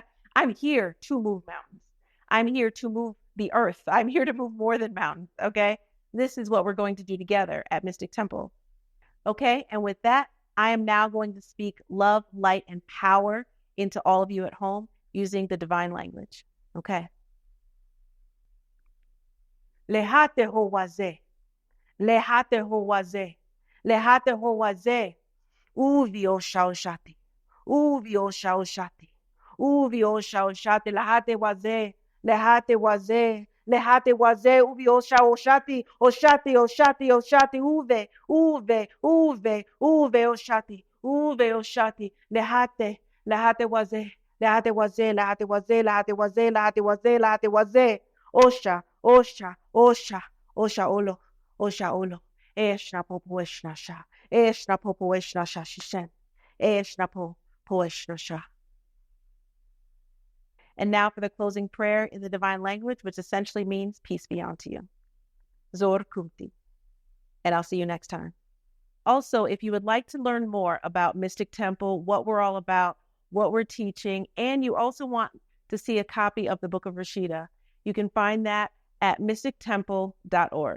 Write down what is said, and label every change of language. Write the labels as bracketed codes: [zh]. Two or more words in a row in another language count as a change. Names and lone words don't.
[en] I'm here to move mountains. I'm here to move the earth. I'm here to move more than mountains, okay? This is what we're going to do together at Mystic Temple. Okay, and with that, I am now going to speak love, light, and power into all of you at home using the divine language. Okay. Lehate ho waze. Lehate howaze. Lehate howaze. Uvio shaushati. Uvio shaushati. Uvio shaushati. Lehate waze. Lehate waze. Lehate waze. Uvio shaushati. Oshati, oshati, oshati. Uve oshati. Uve oshati. Lehate. Lehate waze. Lehate waze. Lehate waze. Lehate waze. Lehate waze. Lehate waze. Osha, osha, osha, osha olo. Osha olo. Eshna popo eshna sha. Eshna popo eshna sha shishen. Eshna po eshna sha. And now for the closing prayer in the divine language, which essentially means peace be unto you. Zor kumti. And I'll see you next time. Also, if you would like to learn more about Mystic Temple, what we're all about, what we're teaching, and you also want to see a copy of the Book of Rashida, you can find that at mystictemple.org.